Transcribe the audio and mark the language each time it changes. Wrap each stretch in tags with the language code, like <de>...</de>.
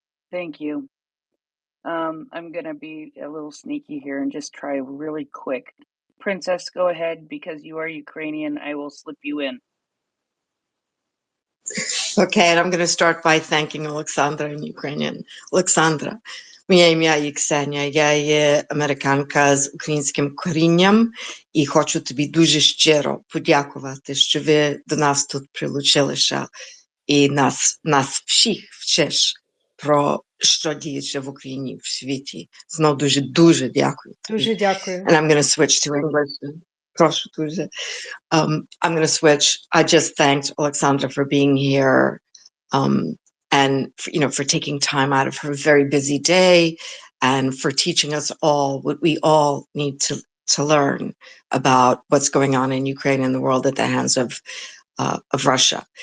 <en>Thank you. I'm going to be a little sneaky here and just try really quick. Princess, go ahead. Because you are Ukrainian, I will slip you in. Okay, and I'm going to start by thanking Oleksandra in Ukrainian.</en> <uk>Oleksandra, моє ім'я є Ксенія, я є американка з українським корінням і хочу тобі дуже щиро подякувати, що ви до нас тут прилучилися і нас всіх вчиш про що діється в Україні, в світі. Знов дуже дякую тобі. Дуже дякую.</uk> <en>And I'm going to switch to English.</en> <uk>Прошу дуже.</uk> <en>I'm going to switch. I just thanked Oleksandra for being here, and for taking time out of her very busy day, and for teaching us all what we all need to learn about what's going on in Ukraine and the world at the hands of Russia.</en>